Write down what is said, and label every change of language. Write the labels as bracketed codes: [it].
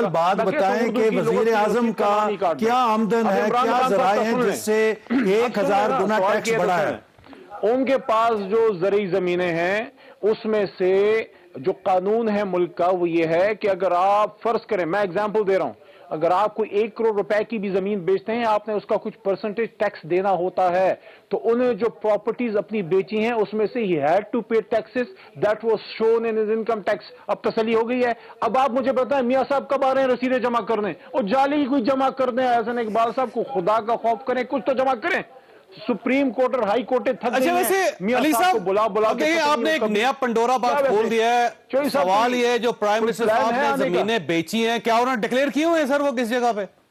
[ur] Simple بات بتائیں کہ وزیر اعظم کا کیا آمدن ہے، کیا ذرائع ہیں جس سے 1000 گنا ٹیکس بڑھا ہے؟ ان کے پاس جو زرعی زمینیں ہیں اس میں سے جو قانون ہے ملک کا وہ یہ ہے کہ اگر آپ فرض کریں، میں ایگزامپل دے رہا ہوں، اگر آپ کوئی 1 کروڑ روپے کی بھی زمین بیچتے ہیں آپ نے اس کا کچھ پرسنٹیج ٹیکس دینا ہوتا ہے. تو انہیں جو پراپرٹیز اپنی بیچی ہیں اس میں سے [en] he had to pay taxes that was shown in his income tax. [ur] اب تسلی ہو گئی ہے. اب آپ مجھے بتائیں میاں صاحب کب آ رہے ہیں رسیدیں جمع کرنے؟ اور جعلی کوئی جمع کر دیں. حسن اقبال صاحب کو خدا کا خوف کریں، کچھ تو جمع کریں. سپریم کورٹ اور ہائی کورٹ تھک گئی ہیں. ویسے علی صاحب دیکھیں آپ نے ایک نیا پنڈورا باکس کھول دیا ہے. سوال یہ ہے جو پرائم منسٹر صاحب نے زمینیں بیچی ہیں کیا انہوں نے ڈکلیئر کی ہوئے ہیں سر وہ کس جگہ پہ؟